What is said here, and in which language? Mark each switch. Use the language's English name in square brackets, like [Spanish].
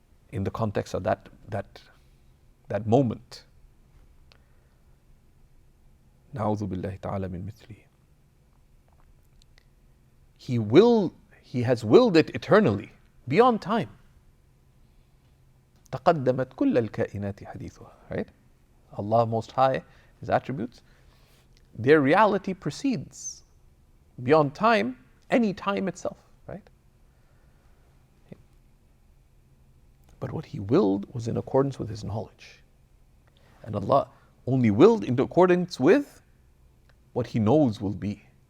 [English] In the context of that moment. [Arabic] Na'udhu billahi ta'ala min mithlihi. [English] He has willed it eternally, beyond time. [Arabic] تقدمت كل الكائنات حديثها. [English] Right? Allah Most High, His attributes, their reality precedes beyond time, any time itself. Right? But what He willed was in accordance with His knowledge. And Allah only willed in accordance with what He knows will be.